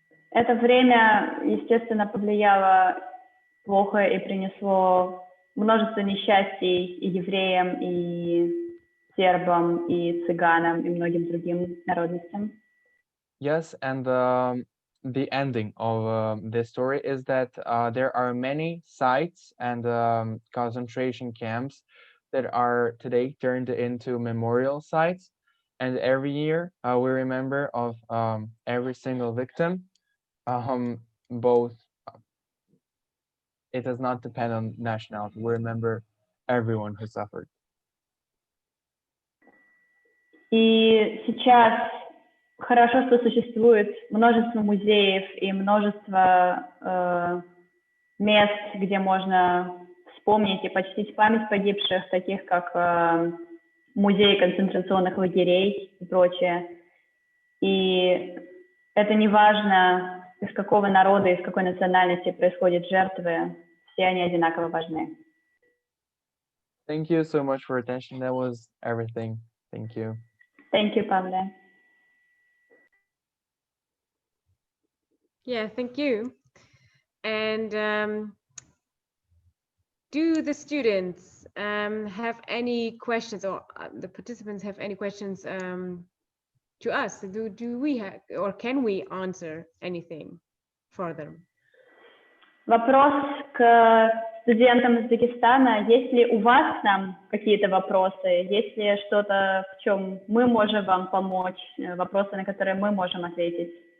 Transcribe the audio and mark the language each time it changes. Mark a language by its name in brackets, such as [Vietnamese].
[Russian] Это время, естественно, повлияло плохо и принесло множество несчастий и евреям, и сербам, и цыганам, и многим другим народностям. [English] Yes, and the ending of this story is that there are many sites and concentration camps that are today turned into memorial sites, and every year we remember of every single victim. Both, it does not depend on nationality. We remember everyone who suffered. [Russian] И сейчас хорошо, что существует множество музеев и множество мест, где можно вспомнить и почтить память погибших, таких как музей концентрационных лагерей и прочее. И это не важно, из какого народа, из какой национальности происходят жертвы, все они одинаково важны. [English] Thank you so much for attention. That was everything. Thank you. Thank you, Pavle. Yeah, thank you. And do the students have any questions, or the participants have any questions to us? Do we have, or can we answer anything for them? [Russian] Вопрос к студентам из Дагестана. Есть ли у вас к нам какие-то вопросы? Есть ли что-то, в чем мы можем вам помочь? Вопросы, на которые мы можем ответить?